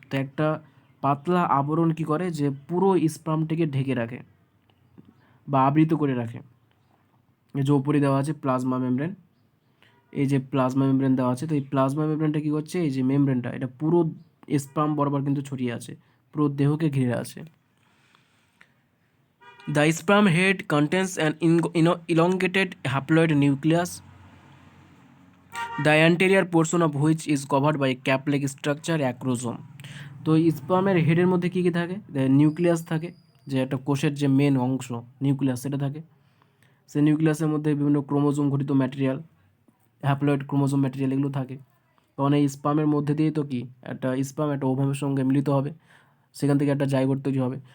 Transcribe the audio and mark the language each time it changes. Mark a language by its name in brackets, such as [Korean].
[Bangla] তো একটা পাতলা আবরণ কি করে, যে পুরো স্পার্মটিকে ঢেকে রাখে বা আবৃত করে রাখে। এই যে উপরে দেওয়া আছে প্লাজমা মেমব্রেন, এই যে প্লাজমা মেমব্রেন দেওয়া আছে, তো এই প্লাজমা মেমব্রেনটা কী করছে, এই যে মেমব্রেনটা এটা পুরো স্পার্ম বরাবর কিন্তু ছড়িয়ে আছে, পুরো দেহকে ঘিরে আছে। [English] The sperm head contains an elongated haploid nucleus, the anterior portion of which is covered by a cap-like structure, acrosome. [Bangla] তো স্পার্মের হেডের মধ্যে কী কী থাকে, নিউক্লিয়াস থাকে, যে একটা কোষের যে মেন অংশ নিউক্লিয়াস সেটা থাকে। সেই নিউক্লিয়াসের মধ্যে বিভিন্ন ক্রোমোজোম ঘটিত ম্যাটেরিয়াল, হ্যাপ্লয়েড ক্রোমোজোম ম্যাটেরিয়াল এগুলো থাকে। কারণ এই স্পার্মের মধ্যে দিয়েই তো কি একটা স্পার্ম একটা ওভামের সঙ্গে মিলিত হবে, সেখান থেকে একটা জাইগোট তৈরি হবে।